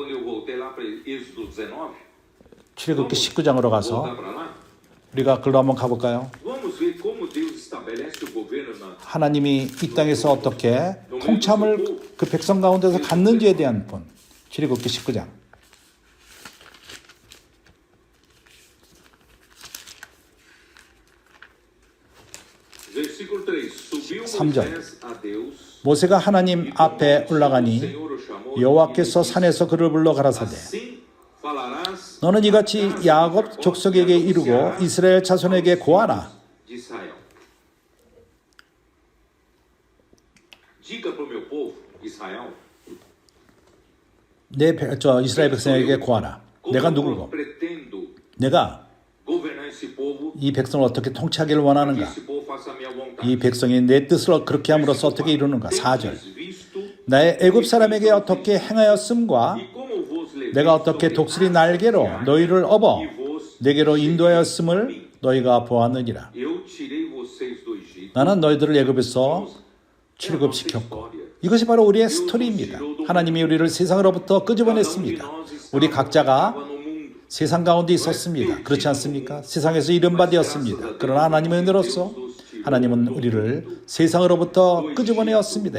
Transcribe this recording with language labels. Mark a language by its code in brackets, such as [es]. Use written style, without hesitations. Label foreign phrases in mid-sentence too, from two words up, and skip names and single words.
[ko] 출애굽기 19장으로 가서 우리가 글로 한번 가볼까요? 하나님이 이 땅에서 어떻게 통참을 그 백성 가운데서 갖는지에 대한 본. 출애굽기 19장. [pt] Versículo 3. Subiu [ko] 3절. [pt] Moisés a Deus [ko] 모세가 하나님 앞에 올라가니 여호와께서 산에서 그를 불러 가라사대 [pt] assim falarás [ko] 너는 이같이 야곱 족속에게 이르고 이스라엘 자손에게 고하라. [pt] de Israel. Diga para o meu povo, Israel, [ko] 이스라엘 백성에게 고하라. 내가 [pt] como eu [ko] 누구고 [pt] pretendo [ko] 내가 [pt] governar esse povo, [ko] 이 백성을 어떻게 통치하기를 [pt] que [ko] 원하는가? [pt] esse povo faça a minha vontade. [ko] 이 백성이 내 뜻을 그렇게 함으로써 어떻게 이루는가? 4절. [pt] Tendes visto [ko] 나의 애굽 사람에게 어떻게 행하였음과 [pt] e como vos levei [ko] 내가 어떻게 [pt] sobre [ko] 독수리 [pt] asas [ko] 날개로 [pt] de águia, [ko] 너희를 업어 [pt] e vos [ko] 내게로 [pt] cheguei a [ko] 인도하였음을 [pt] mim. [ko] 너희가 보았느니라. [pt] Eu tirei vocês do Egito. [ko] 나는 너희들을 애굽에서 출애굽시켰고 이것이 바로 우리의 스토리입니다. 하나님이 우리를 세상으로부터 끄집어냈습니다. 우리 각자가 세상 가운데 있었습니다. 그렇지 않습니까? 세상에서 이름 받았습니다. 그러나 하나님의 은혜로서 하나님은 우리를 세상으로부터 끄집어내었습니다.